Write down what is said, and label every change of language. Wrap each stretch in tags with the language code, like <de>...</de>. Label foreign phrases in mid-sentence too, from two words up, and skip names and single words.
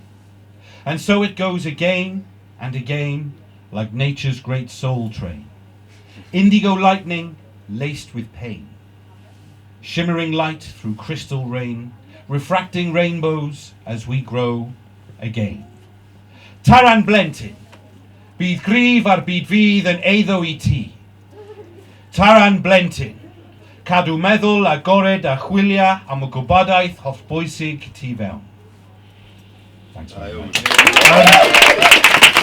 <en>And so it goes again and again, like nature's great soul train. Indigo lightning laced with pain. Shimmering light through crystal rain, refracting rainbows as we grow again.</en> <cy>Taran blentyn, bydd gryf ar byd fydd yn eiddo I ti. Taran blentyn, cadw meddwl agored a chwilio am y gwybodaeth hollbwysig tu fewn.</cy> <en>Thanks very much.</en>